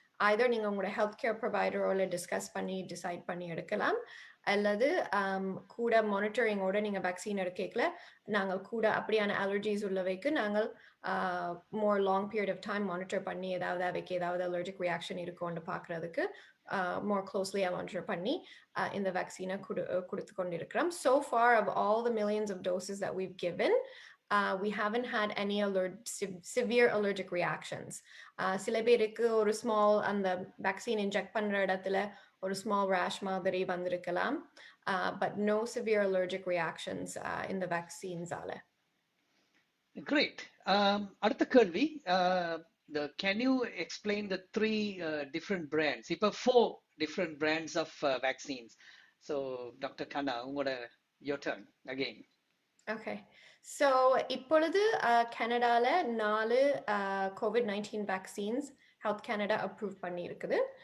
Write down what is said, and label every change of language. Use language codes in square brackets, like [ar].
[ta] either நீங்க உங்களோட healthcare provider-ஓட discuss பண்ணி decide பண்ணி எடுக்கலாம், அல்லது கூட மானிட்டரிங்கோட நீங்க வேக்சின் எடுக்கல நாங்கள் கூட அப்படியான அலர்ஜிஸ் உள்ளவைக்கு நாங்கள் [en] more long period of time monitor [ta] பண்ணி ஏதாவது அவைக்கு ஏதாவது allergic reaction இருக்கும்னு பார்க்கறதுக்கு [en] more closely monitor [ta] பண்ணி இந்த வேக்சினை கொடுத்து கொண்டிருக்கிறோம். [en] So far of all the millions of doses that we've given, we haven't had any severe allergic reactions. [ta] சில பேருக்கு [en] ஒரு small அந்த vaccine inject பண்ற இடத்துல ஒரு small rash [ta] மாதிரி வந்திருக்கலாம், [en] but no severe allergic reactions in the vaccines. Great. [ta] அடுத்த கேள்வி, [en] can you explain the three different brands? [ta] இப்போ [en] 4 different brands of vaccines. So Dr. Kanna, your turn again. Okay. [ta] So இப்பொழுது கனடால 4 COVID-19 vaccines Health Canada approved பண்ணி இருக்குது.